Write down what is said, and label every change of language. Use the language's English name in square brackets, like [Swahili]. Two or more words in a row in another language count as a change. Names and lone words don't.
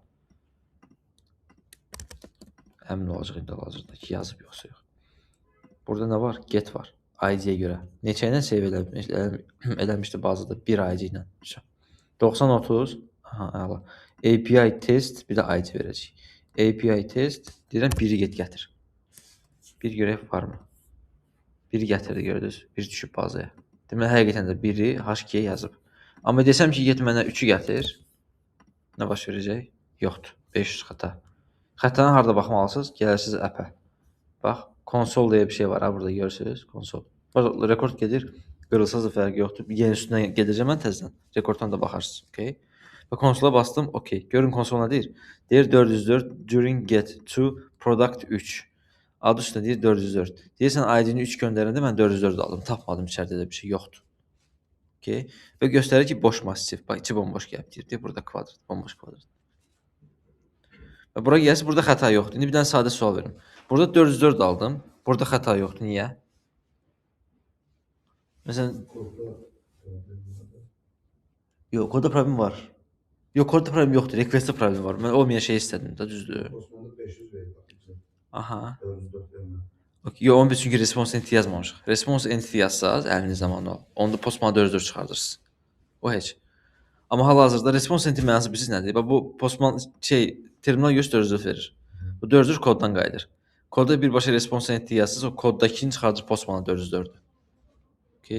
[Azerbaijani] Əmin olacaq indi hazırda ki, yazıb, yoxsa yox. Burada nə var? Get var. ID-yə görə. Neçə ilə save eləmişdi bazada? 1 ID ilə. 90-30. Aha, əla. API test, bir də ID verəcək. API test, deyirəm 1-i get gətir. Bir görək varmı? 1-i gətirdi, gördünüz. 1 düşüb bazaya. Deməli, həqiqətən də 1-i HK-yə yazıb. Amma desəm ki, get mənə 3-ü gətir. Nə baş verəcək? Yoxdur. 500 xəta. Xətanı harada baxmalısınız? Gəlirsiniz appə. Bax, konsol deyə bir şey var ha, burada görürsünüz. Konsol. Rekord gedir. Qırılsaz da fərqi yoxdur. Yeni üstündən gedəcəm mən təzədən. Rekorddan da baxarsınız. Okay. Və konsola bastım. Okay. Görün konsol nə deyir? [English] Deyir 404 during get to product 3. [Azerbaijani] Adı üstündə deyir 404. Deyirsən ID-ni 3 göndərəndə mən 404 aldım. Tapmadım, içəridə də bir şey yoxdur. Okay. Və göstərir ki, boş massив. Bax, içi bomboş gəlib deyir. Deyir burada kvadrat, bomboş kvadrat. Və bura gəlsə burada xəta yoxdur. İndi bir dənə sadə sual verim. Burada 404 aldım. Burada xəta yoxdur. Niyə? Məsələn, yox, kodda problem var. Yox, kodda problem yoxdur. Requestdə problem var. Mən olmayan şey istədim də, düzdür? Osmanlı 500 verir. Aha. 404 vermir. Okay. Yox, onun biz çünki [English] response entity [Azerbaijani] yazmamışıq. [English] Response entity [Azerbaijani] yazsaz, əlinizdə manual. Onda postman 404 çıxardırsınız. O heç. Amma hal-hazırda [English] response entity [Azerbaijani] mənası bilirsiniz nədir? Bax bu postman terminal 404 verir. Bu 404 koddan qayıdır. Kodda birbaşa [English] response entity [Azerbaijani] yazsaz, o koddakini çıxardır postmana 404. Okay.